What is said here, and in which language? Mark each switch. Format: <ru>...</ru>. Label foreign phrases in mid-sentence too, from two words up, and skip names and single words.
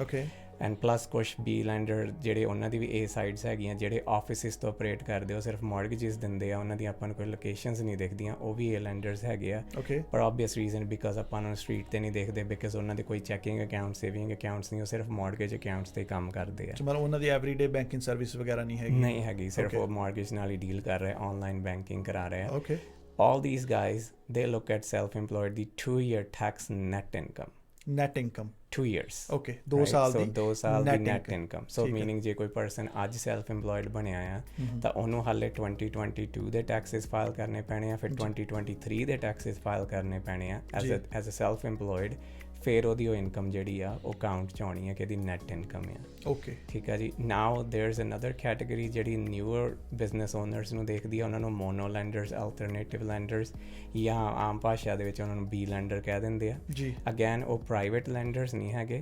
<pa>ਓਕੇ,</pa> <en>and plus</en> <pa>ਕੁਛ</pa> <en>B lender</en> <pa>ਜਿਹੜੇ ਉਹਨਾਂ ਦੀ ਵੀ ਏ ਸਾਈਡਸ ਹੈਗੀਆਂ, ਜਿਹੜੇ ਆਫਿਸਿਸ ਤੋਂ ਆਪਰੇਟ ਕਰਦੇ ਉਹ ਸਿਰਫ ਮੌਰਗੇਜਿਸ ਦਿੰਦੇ ਆ, ਉਹਨਾਂ ਦੀ ਆਪਾਂ ਨੂੰ ਕੋਈ ਲੋਕੇਸ਼ਨਸ ਨਹੀਂ ਦਿਖਦੀਆਂ, ਉਹ ਵੀ ਏ ਲੈਂਡਰਸ ਹੈਗੇ ਆ। ਓਕੇ, ਪਰ</pa> <en>obvious reason because</en> <pa>ਆਪਾਂ ਉਹਨਾਂ ਨੂੰ ਸਟਰੀਟ 'ਤੇ ਨਹੀਂ ਦੇਖਦੇ, ਬਿਕਾਜ਼ ਉਹਨਾਂ ਦੇ ਕੋਈ</pa> <en>checking account, saving accounts</en> <pa>ਨਹੀਂ, ਉਹ ਸਿਰਫ</pa> <en>mortgage accounts</en> <pa>'ਤੇ ਕੰਮ ਕਰਦੇ ਆ। ਮਤਲਬ ਉਹਨਾਂ ਦੀ</pa> <en>everyday banking service</en> <pa>ਵਗੈਰਾ ਨਹੀਂ ਹੈਗੀ, ਸਿਰਫ ਉਹ ਮੌਰਗੇਜ ਨਾਲ ਹੀ ਡੀਲ ਕਰ ਰਹੇ,</pa> <en>online banking</en> <pa>ਕਰਾ ਰਹੇ ਆ। ਓਕੇ,</pa> <en>all these guys they look at self-employed the 2-year tax net income 2 years,</en> <pa>okay, 2 ਸਾਲ ਦੀ</pa> <en>net income। so meaning</en> <pa>ਜੇ ਕੋਈ person ਅੱਜ self-employed ਬਣਿਆ ਆ ਤਾਂ ਉਹਨੂੰ ਹਾਲੇ 2022 ਦੇ</pa> <en>taxes file</en> <pa>ਕਰਨੇ ਪੈਣੇ ਆ, ਫਿਰ 2023 ਦੇ</pa> <en>taxes file</en> <pa>ਕਰਨੇ ਪੈਣੇ ਆ</pa> <en>as a self-employed,</en> <pa>ਫਿਰ ਉਹਦੀ ਉਹ ਇਨਕਮ ਜਿਹੜੀ ਆ ਉਹ ਕਾਊਂਟ 'ਚ ਆਉਣੀ ਹੈ ਕਿ ਇਹਦੀ</pa> <en>net income</en> <pa>ਆ। ਓਕੇ, ਠੀਕ ਹੈ ਜੀ।</pa> <en>now there is another category</en> <pa>ਜਿਹੜੀ</pa> <en>newer business owners</en> <pa>ਨੂੰ ਦੇਖਦੀ ਆ, ਉਹਨਾਂ ਨੂੰ</pa> <en>mono lenders, alternative lenders,</en> <pa>ਜਾਂ ਆਮ ਭਾਸ਼ਾ ਦੇ ਵਿੱਚ ਉਹਨਾਂ ਨੂੰ</pa> <en>B lender</en> <pa>ਕਹਿ ਦਿੰਦੇ ਆ ਜੀ। ਅਗੇਨ ਉਹ</pa> <en>private lenders</en> <pa>ਨਹੀਂ ਹੈਗੇ।</pa>